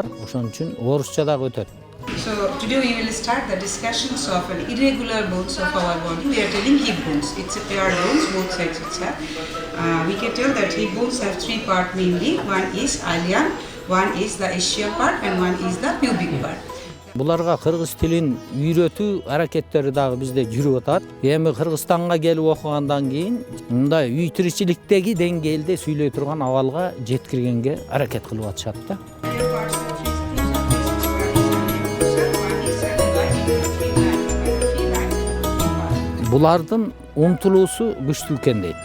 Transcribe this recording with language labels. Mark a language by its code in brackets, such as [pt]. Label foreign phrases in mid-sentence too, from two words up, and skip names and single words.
[ky] Ошон үчүн орусча дагы өтөт. [en] So today we will start the discussions of an irregular bones of our body. We are telling hip bones. It's a pair bones, both sides it's have. We can tell that hip bones have three parts mainly. One is ilium, one is the ischial part, and one is the pubic part. [ky] Буларга кыргыз тилин үйрөтүү аракеттери дагы бизде жүрүп атат. Эми Кыргызстанга келип окугандан кийин мындай үй тиричиликтеги деңгээлде сүйлөй турган абалга жеткиргенге аракет кылып атышат да. Булардын умтулуусу күчтүү экен дейт.